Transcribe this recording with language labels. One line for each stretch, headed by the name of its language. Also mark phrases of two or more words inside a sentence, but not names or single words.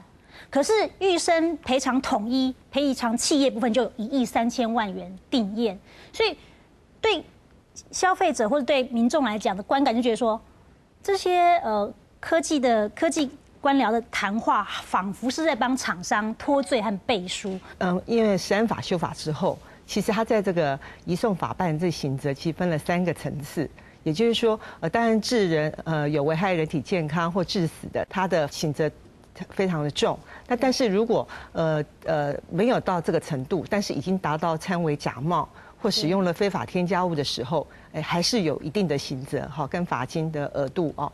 Chinese: 可是玉生賠償統一賠償企業部分就有1億3000萬元定讞，所以對消費者或者對民眾來講的觀感就覺得說，這些科技官僚的談話，仿佛是在幫廠商脫罪和背書。因為食安法修法之後，其實它在這個移送法辦這刑責其實分了3個層次，也就是說，當然致人有危害人體健康或致死的，它的刑責非常的重。那但是如果沒有到這個程度，但是已經達到參為假冒或使用了非法添加物的时候，还是有一定的刑责哈，跟罚金的额度哦。